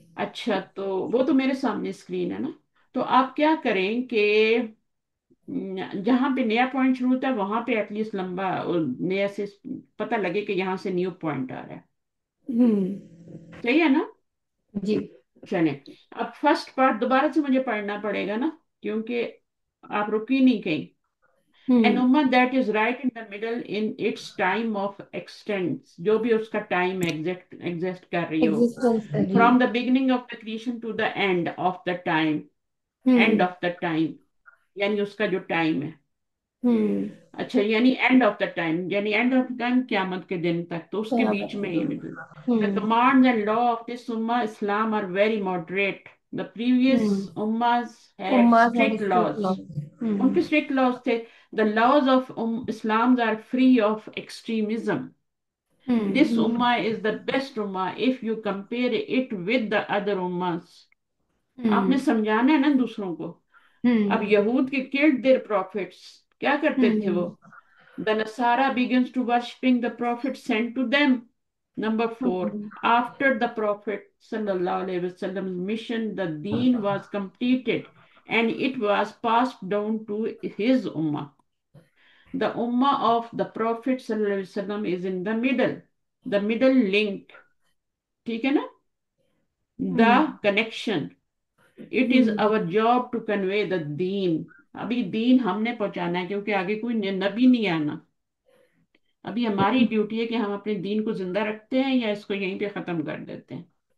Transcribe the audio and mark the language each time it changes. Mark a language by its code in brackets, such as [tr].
[hi] अच्छा, तो वो तो मेरे सामने स्क्रीन है ना। तो आप क्या करें कि जहां पे नया पॉइंट शुरू होता है वहां पे एटलीस्ट लंबा और नया से पता लगे कि यहाँ से न्यू पॉइंट आ रहा है। हम्म। सही है ना? जी। चले, अब फर्स्ट पार्ट दोबारा से मुझे पढ़ना पड़ेगा ना, क्योंकि आप रुकी नहीं कहीं। [en] An hmm. उम्मा that is right in the middle in its time of existence, [hi] जो भी उसका टाइम एग्जिस्ट कर रही हो, एग्जिस्टेंस का जी। [en] from the beginning of the creation to the end hmm. of the time, [hi] यानी उसका जो टाइम है। हम्म। अच्छा, यानी [en] end of the time, [hi] यानी एंड ऑफ द टाइम क्यामत के दिन तक, तो उसके क्या बीच में बताऊँ। ये middle. The hmm. [en] Commands and law of this उम्मा Islam are very moderate. The previous hmm. उम्मास had उम्मा had strict strict laws. Law. [hi] उनके हम्म। स्ट्रिक्ट लॉज थे। [en] The laws of Islam are free of extremism. This hmm. उम्मा is the best उम्मा if you compare it with the other उम्मास। [hi] आपने हम्म। समझाना है ना दूसरों को। अब हम्म। यहूद के [en] killed their prophets, [hi] क्या करते थे वो? हम्म। [en] The Nasara begins to worshipping the prophet sent to them. Number four, hmm. after the Prophet sallallahu alaihi wasallam's mission, the deen was completed and it was passed down to his ummah. The ummah of the Prophet sallallahu alaihi wasallam is in the middle link. [hi] ठीक है ना? हम्म। [en] The connection. It is hmm. our job to convey the deen. [hi] अभी दीन हमने पहुंचाना है, क्योंकि आगे कोई नबी नहीं आना। अभी हमारी ड्यूटी है कि हम अपने दीन को जिंदा रखते हैं या इसको यहीं पे खत्म कर देते हैं।